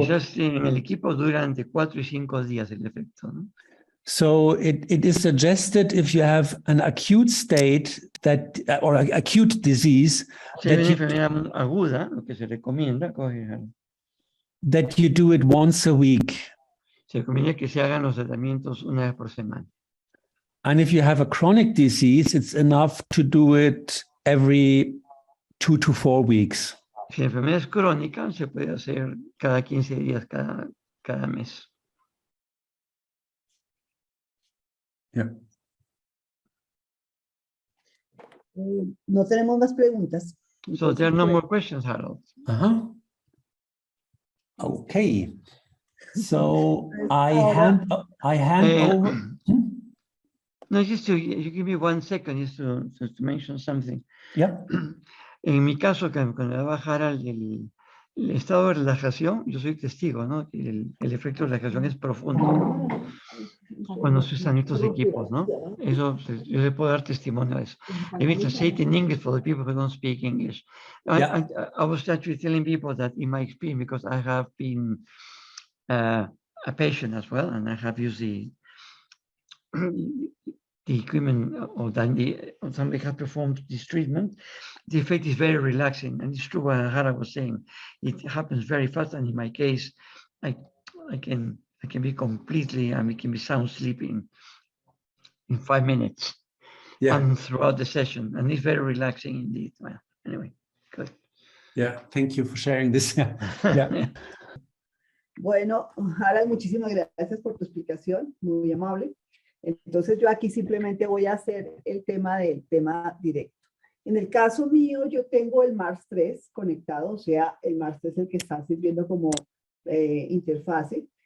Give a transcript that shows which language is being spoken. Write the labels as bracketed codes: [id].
[es] quizás en el equipo durante 4 y 5 días el efecto, ¿no? [en] So it is suggested if you have an acute state that or acute disease. [es] Si hay una enfermedad aguda, lo que se recomienda, [en] that you do it once a week. [es] Se recomienda que se hagan los tratamientos una vez por semana. [en] And if you have a chronic disease, it's enough to do it every 2 to 4 weeks. [es] Si la enfermedad es crónica, se puede hacer cada 15 días, cada mes. [en] Yeah. [es] No tenemos más preguntas. [en] So there are no more questions, Harald. Uh-huh. Okay. So I [es] Ahora- [en] hand over. No, just to you give me 1 second just to mention something. Yep. [es] En mi caso, cuando daba Harald el estado de relajación, yo soy testigo, ¿no? El efecto de relajación es profundo cuando se usan estos equipos, ¿no? Eso, yo le puedo dar testimonio de eso. [en] Let me translate in English for the people who don't speak English. Yeah. I was actually telling people that in my experience, because I have been a patient as well, and I have used the equipment or somebody has performed this treatment, the effect is very relaxing. And it's true what Harald was saying. It happens very fast. And in my case, I can be completely, we can be sound sleeping in 5 minutes. Yeah. And throughout the session. And it's very relaxing indeed. Well, anyway, good. Yeah. Thank you for sharing this. Yeah. [es] Bueno, Harald, muchísimas gracias por tu explicación, muy amable. Entonces yo aquí simplemente voy a hacer el tema del tema directo. En el caso mío, yo tengo el Mars 3 conectado, o sea, el Mars 3 es el que está sirviendo como interfase.